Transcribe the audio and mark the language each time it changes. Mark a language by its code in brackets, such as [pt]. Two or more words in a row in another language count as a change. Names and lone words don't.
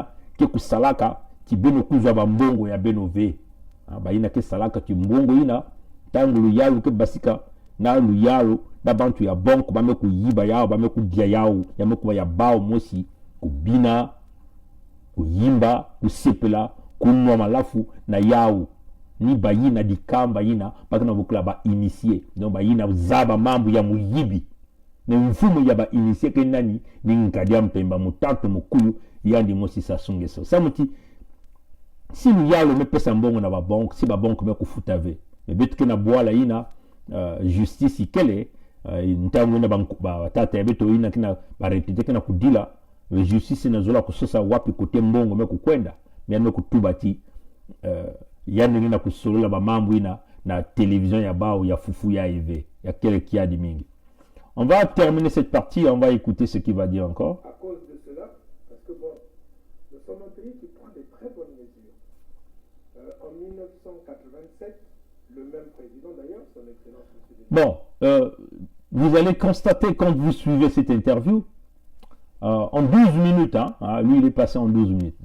[kg] ke kusalaka kibeno kuzwa ba mbongo ya benove bayina ke salaka kimbongo ina tangu luyalu ke basika na luyalu na bantu ya bonko bame kuyiba yao bame kudia yao yame kuba ya bao mosi kubina kuyimba kusepela kunwa malafu na yao ni bayina dikamba ina bakana bukula ba initié donc bayina zaba mambu ya muyibi ne mfumo ya ba initié ke nani ni nkadia mpemba mutatu mukuyu yandi mosi Sassou Nguesso samuti si nous yalo me pesa mbongo na ba banque si ba banque me kufutave me betuke na bwala ina justice ikele ntango na ba tata beto ina kina ba retete kina kudila justice na zola kusosa wapi kote mbongo me kukwenda me kutubati yandi na kusolola ba mambo ina na télévision ya bao ya fufu ya EV ya kele kia di mingi. [fr] On va terminer cette partie, on va écouter ce qu'il va dire encore. À cause de cela, parce que bon, nous sommes un pays qui prend de très bonnes mesures. En 1987, le même président d'ailleurs, son excellence M. Bon, vous allez constater quand vous suivez cette interview, en 12 minutes, lui il est passé en 12 minutes.